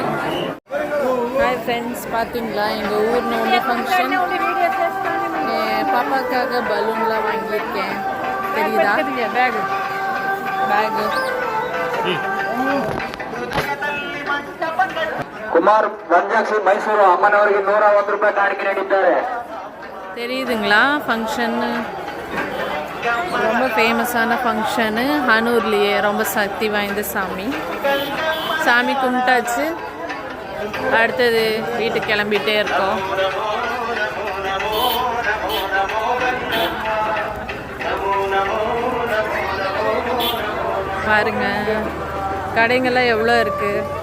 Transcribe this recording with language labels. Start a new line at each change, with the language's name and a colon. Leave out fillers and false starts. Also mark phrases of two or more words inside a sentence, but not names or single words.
English: Hi friends,
Tamil: பார்த்தீங்களா எங்கள் ஊர் நோம்பி ஃபங்க்ஷன் பாப்பாக்காக பலூன்லாம் வாங்கியிருக்கேன். தெரியுதா? பேகு
Kannada: ಕುಮಾರ್ ರಂಜಾಕ್ಷಿ ಮೈಸೂರು ಅಮ್ಮನವರಿಗೆ 101 ರೂಪಾಯಿ ಕಾಣಿಕೆ ನೀಡಿದ್ದಾರೆ.
Tamil: தெரியுதுங்களா? ஃபங்க்ஷன்னு ரொம்ப ஃபேமஸான ஃபங்க்ஷனு ஹனூர்லேயே. ரொம்ப சக்தி வாய்ந்த சாமி. சாமி கும்பிட்டாச்சு. அடுத்தது வீட்டுக்கு கிளம்பிட்டே இருக்கோம். பாருங்க கடைங்கள்லாம் எவ்வளோ இருக்கு.